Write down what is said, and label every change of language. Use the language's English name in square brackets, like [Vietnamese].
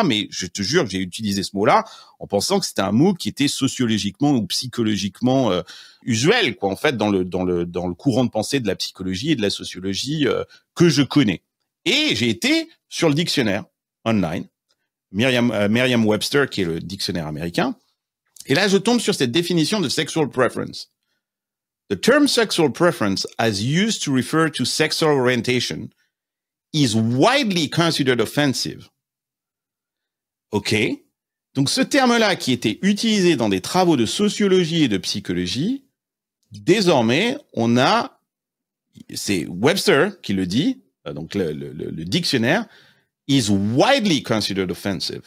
[French] Mais je te jure que j'ai utilisé ce mot-là en pensant que c'était un mot qui était sociologiquement ou psychologiquement usuel, quoi, en fait, dans le courant de pensée de la psychologie et de la sociologie que je connais. Et j'ai été sur le dictionnaire online, Merriam-Webster, qui est le dictionnaire américain. Et là, je tombe sur cette définition de sexual preference. [English] The term sexual preference, as used to refer to sexual orientation, is widely considered offensive. OK. [French] Donc, ce terme-là qui était utilisé dans des travaux de sociologie et de psychologie, désormais, c'est Webster qui le dit, donc le dictionnaire, [English] is widely considered offensive.